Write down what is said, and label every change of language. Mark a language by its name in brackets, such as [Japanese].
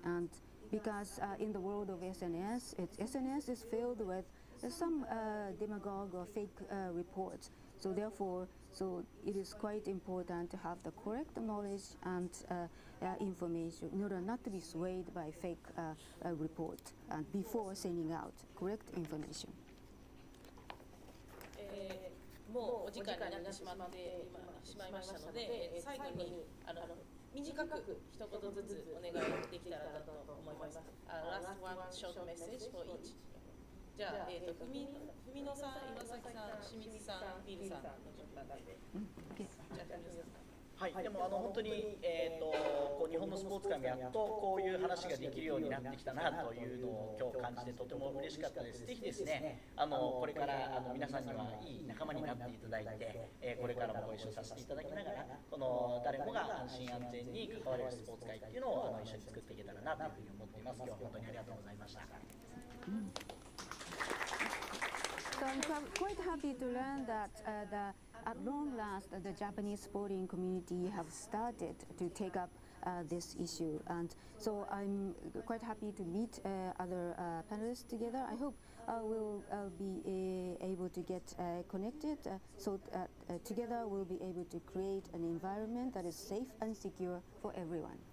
[English] And because in the world of SNS, SNS is filled with some demagogue or fake reports. So therefore, it is quite important to have the correct knowledge and information in order not to be swayed by fake report and before sending out correct information. [Japanese] もうお時間になってしまいましたので、最後に短く一言ずつお願いできたらなと思います。 [English] Last one short message for each. [Japanese] じゃあ、文野さん、岩崎さん、清水さん、ビルさんの順番で。じゃあ、文野さん。はい、でも本当に、こう日本のスポーツ界もやっとこういう話ができるようになってきたなというのを今日感じてとても嬉しかったです。ぜひですね、これから皆さんにはいい仲間になっていただいて、これからもご一緒させていただきながら、この誰もが安心安全に関われるスポーツ界っていうのを一緒に作っていけたらなというふうに思っています。今日は本当にありがとうございました。 [English] So I'm quite happy to learn that at long last, the Japanese sporting community have started to take up this issue, and so I'm quite happy to meet other panelists together. I hope we'll be able to get connected, so together we'll be able to create an environment that is safe and secure for everyone.